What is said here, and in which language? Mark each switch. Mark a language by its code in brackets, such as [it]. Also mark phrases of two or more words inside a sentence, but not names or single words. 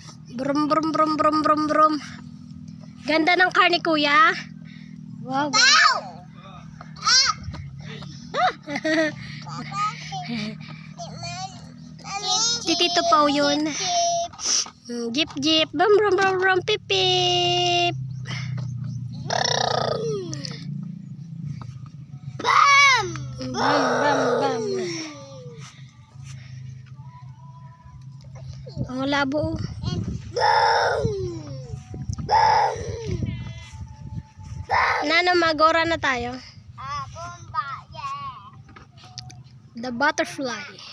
[tl] Brum brum brum brum brum brum. Ganda ng car ni Kuya. Wow. Si Tito Pao yun. [en] Jeep jeep. Brum brum brum brum. Pip pip. Bam bam bam. [tl] Ang labo. Nano, magora na tayo. [en] The butterfly.